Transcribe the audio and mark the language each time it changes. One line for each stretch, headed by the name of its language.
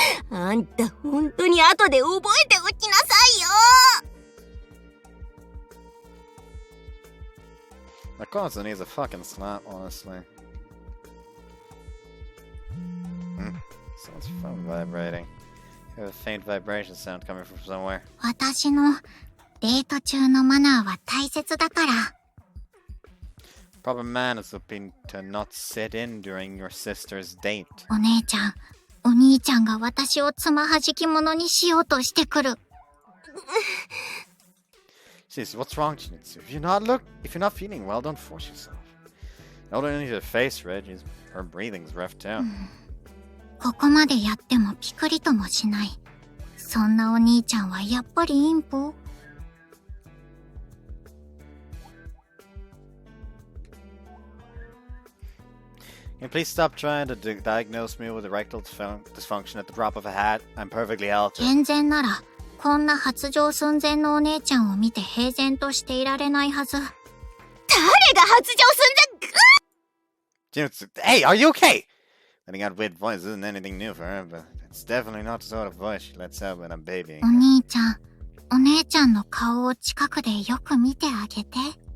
Japanese: あんた本当に後で覚えておきなさいよ。
English: That Konatsu needs a fucking slap, honestly. Someone's phone vibrating. I have a faint vibration sound coming from somewhere.
Japanese: 私のデート中のマナーは大切だから。
English: Proper manners would be to not sit in during your sister's date.
Japanese: お姉ちゃん、お兄ちゃんが私をつまはじき者にしようとしてくる。
English: Jeez, what's wrong, Chinatsu? If you're not feeling well, don't force yourself. Not only her face red, her breathing's rough too.
Japanese: ここまでやってもピクリともしない。そんなお兄ちゃんはやっぱりインポ？
English: Can you please stop trying to diagnose me with erectile dysfunction at the drop of a hat? I'm perfectly healthy.
Japanese: 健全なら、こんな発情寸前のお姉ちゃんを見て平然としていられないはず。誰が発情寸前？
English: Chinatsu, hey, are you okay? Letting out weird voice isn't anything new for her, but it's definitely not the sort of voice she lets out when I'm babying.
Japanese: お兄ちゃん、お姉ちゃんの顔を近くでよく見てあげて。ダメ！